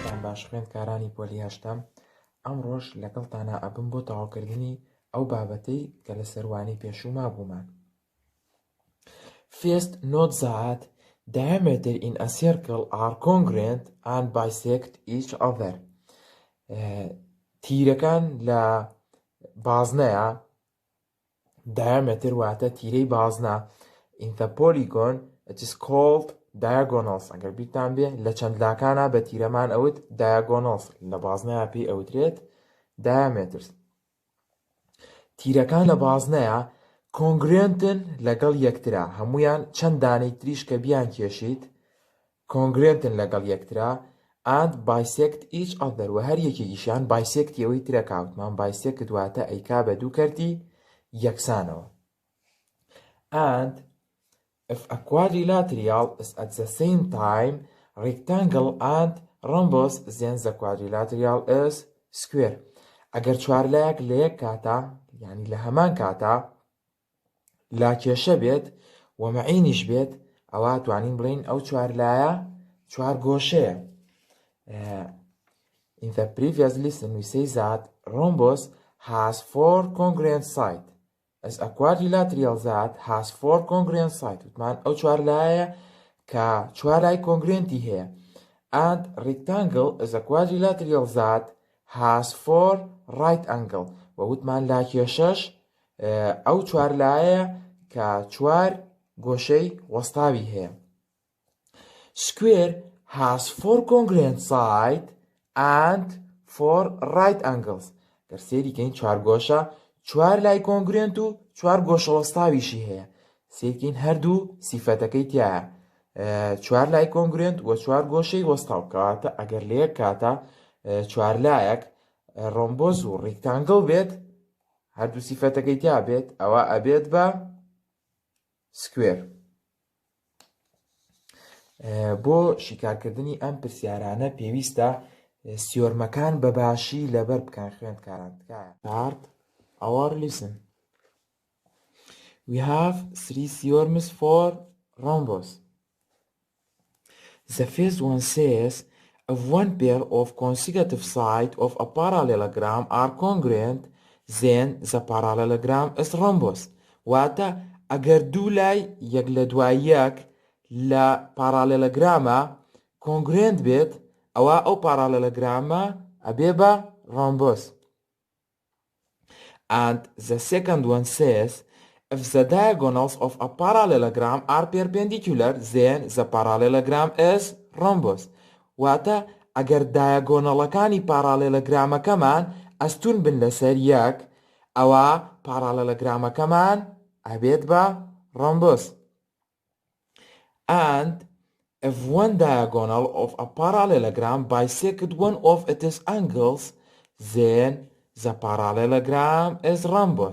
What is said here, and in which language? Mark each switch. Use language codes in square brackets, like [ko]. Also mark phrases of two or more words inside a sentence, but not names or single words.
[ckb] باش خوێندکارانی پۆلی هەشتەم، ئەمڕۆژ لەگەڵتانە ئەبم بۆ تەواوکردنی ئەو بابەتەی کە لە سەروانی پێشوو مابوومان. [en] First, note that diameter in a circle are congruent and bisect each other. [ckb] تیرەکان لە بازنەیە، diameter واتە تیرەی بازنە. [en] In the polygon, it is called diagonals. [ckb] ئەگەر بیرتان بێ لە چەندلاکانە بە تیرەمان ئەوت diagonals، لە بازنەیە پێی ئەوترێت diameters. تیرەکان لە بازنەیە congruentن لەگەڵ یەکترا، هەمویان چەند دانەی تریش کە بیان کێشیت congruentن لەگەڵ یەکترا [en] and bisect each other، [ckb] و هەر یەکێکیشیان bisect ئەوەی ترە کاوتمان bisect دواتە ئەیکا بە دوو کەرتی یەکسانەوە. [en] And if a quadrilateral is at the same time rectangle and rhombus, then the quadrilateral is square. [ckb] ئەگەر چوارلایەک لە یەک کاتە، یعنی لە هەمان کاتە لاکێشە بێت و مەعینیش بێت، ئەوە توانین بڵین ئەو چوارلایە چوار گۆشەیە. [en] In the previous lesson we say that rhombus has 4 congruent sides. As a quadrilateral that has 4 congruent sides. [ckb] وتمان ئەو چوارلایە کە چوارلای congruenتی هەیە. [en] And rectangle is a quadrilateral that has 4 right angle. [ckb] و وتمان لاکێشەش ئەو چوارلایە کە چوار گۆشەی وەستاوی هەیە. [en] Square has 4 congruent sides and 4 right angles. [ckb] گەر سێریکەین چوار گۆشە چوار لای کۆنگرێنت و چوار گۆشە وەستاویشی هەیە. سێکین هەردوو سیفەتەکەی تایە، چوار لای کۆنگرێنت و چوار گۆشەی وەستاو، کەواتە ئەگەر لە یەک کاتە چوار لایەک ڕۆمبۆز و ڕێکتانگڵ بێت، هەردوو سیفەتەکەی تیا بێت، ئەوە ئەبێت بە سکوێر. بۆ شیکارکردنی ئەم پرسیارانە پێویستە سیۆرمەکان بەباشی لەبەر بکەن خوێندکاران. [en] Start our lesson. We have 3 theorems for rhombus. The first one says if one pair of consecutive sides of a parallelogram are congruent, then the parallelogram is rhombus. [ckb] واتە ئەگەر دوو لای یەک لە دوای یەک لە پارالێلۆگرامە کۆنگرێنت بێت، ئەوە ئەو پارالێلۆگرامە ئەبێ بە rhombus. [en] And the second one says if the diagonals of a parallelogram are perpendicular, then the parallelogram is rhombus. [ckb] واتە ئەگەر دایگۆنەڵەکانی پارالێلۆگرامەکەمان ئەستون بن لەسەر یەک، ئەوە پارالێلۆگرامەکەمان ئەبێت بە rhombus. [en] And if one diagonal of a parallelogram bisects one of its angles, then the parallelogram is rhombus.